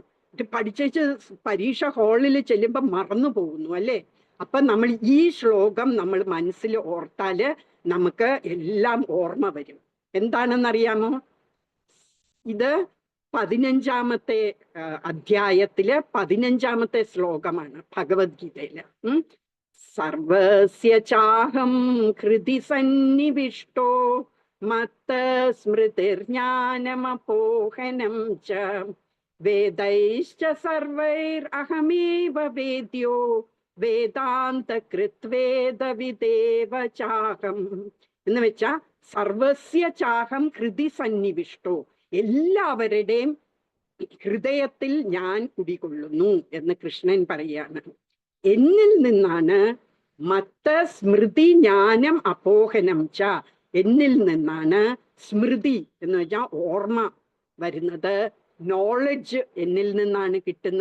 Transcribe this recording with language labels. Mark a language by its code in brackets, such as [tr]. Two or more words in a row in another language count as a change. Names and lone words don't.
[ml] പഠിച്ചേച്ച് പരീക്ഷ ഹാളിൽ ചെല്ലുമ്പോൾ മറന്നു പോകുന്നു അല്ലേ? അപ്പൊ നമ്മൾ ഈ ശ്ലോകം നമ്മൾ മനസ്സിൽ ഓർത്താല് നമുക്ക് എല്ലാം ഓർമ്മ വരും. എന്താണെന്നറിയാമോ? ഇത് 15-ാമത്തെ അധ്യായത്തിലെ 15-ാമത്തെ ശ്ലോകമാണ് ഭഗവത്ഗീതയില്. [sa] സർവസ്യ ചാഹം ഹൃദി സന്നിവിഷ്ടോ മത്ത സ്മൃതിർജ്ഞാനമപോഹനം ച വേദൈശ്ച സർവൈർ അഹമേവ വേദ്യോ വേദാന്ത കൃത്വേദവിദേവ ചാഹം [ml] എന്ന് വെച്ചാ [sa] സർവസ്യ ചാഹം ഹൃദി സന്നിവിഷ്ടോ, [ml] എല്ലാവരുടെയും ഹൃദയത്തിൽ ഞാൻ കുടികൊള്ളുന്നു എന്ന് കൃഷ്ണൻ പറയാണ്. എന്നിൽ നിന്നാണ് [sa] മത്ത സ്മൃതി ജ്ഞാനം അപോഹനം ച, [ml] എന്നിൽ നിന്നാണ് സ്മൃതി എന്ന് വെച്ചാൽ ഓർമ്മ വരുന്നത്, നോളജ് എന്നിൽ നിന്നാണ് കിട്ടുന്ന.